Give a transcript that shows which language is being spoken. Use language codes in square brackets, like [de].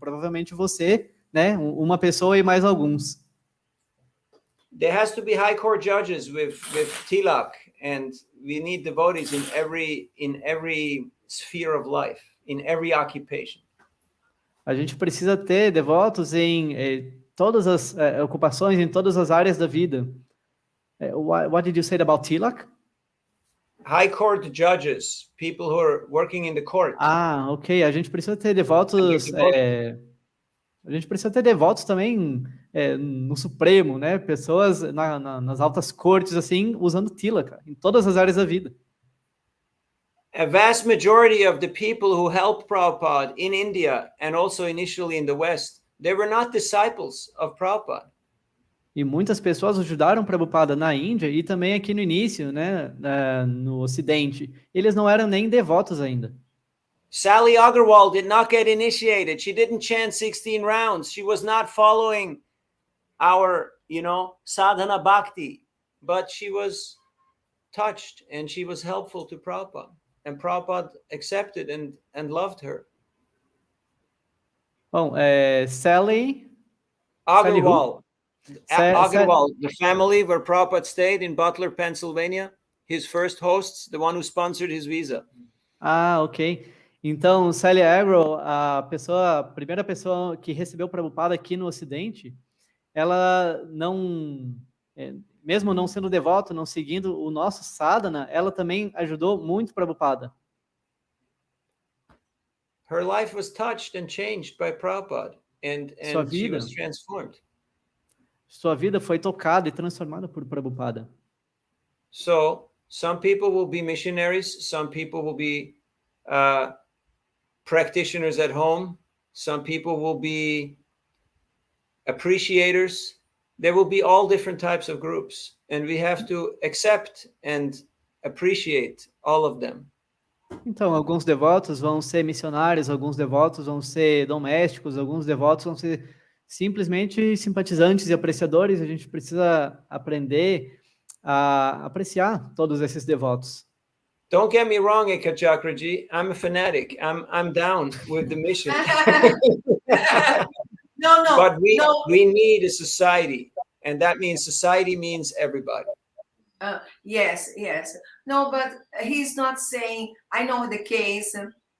[pt] Provavelmente você, né, uma pessoa e mais alguns. [en] There has to be high court judges with tilak, and we need devotees in every sphere of life, in every occupation. [pt] A gente precisa ter devotos em todas as ocupações, em todas as áreas da vida. [en] What did you say about tilak? High court judges, people who are working in the court. Ah, ok. [pt] A gente precisa ter devotos. A gente precisa ter devotos também no Supremo, né? Pessoas nas altas cortes, assim, usando tilak em todas as áreas da vida. [en] A vast majority of the people who helped Prabhupada in India and also initially in the West, they were not disciples of Prabhupada. [pt] E muitas pessoas ajudaram Prabhupada na Índia e também aqui no início, né, no Ocidente. Eles não eram nem devotos ainda. [en] Sally Agarwal did not get initiated. She didn't chant 16 rounds. She was not following our, sadhana bhakti, but she was touched and she was helpful to Prabhupada. And Prabhupada accepted and loved her. [pt] Bom, Sally Agarwal. [en] Agarwal, the family where Prabhupada stayed in Butler, Pennsylvania, his first hosts, the one who sponsored his visa. Ah, ok. [pt] Então, Sally Agarwal, a primeira pessoa que recebeu Prabhupada aqui no Ocidente, ela não, mesmo não sendo devota, não seguindo o nosso sadhana, ela também ajudou muito Prabhupada. [en] Her life was touched and changed by Prabhupada, and she was transformed. [pt] Sua vida foi tocada e transformada por Prabhupada. [en] So, some people will be missionaries, some people will be practitioners at home, some people will be appreciators. There will be all different types of groups, and we have to accept and appreciate all of them. [pt] Então, alguns devotos vão ser missionários, alguns devotos vão ser domésticos, alguns devotos vão ser simplesmente simpatizantes e apreciadores. A gente precisa aprender a apreciar todos esses devotos. [en] Don't get me wrong, Eka Chakraji. I'm a fanatic. I'm down with the mission. No. But we need a society, and that means society means everybody. Yes. No, but he's not saying. I know the case, and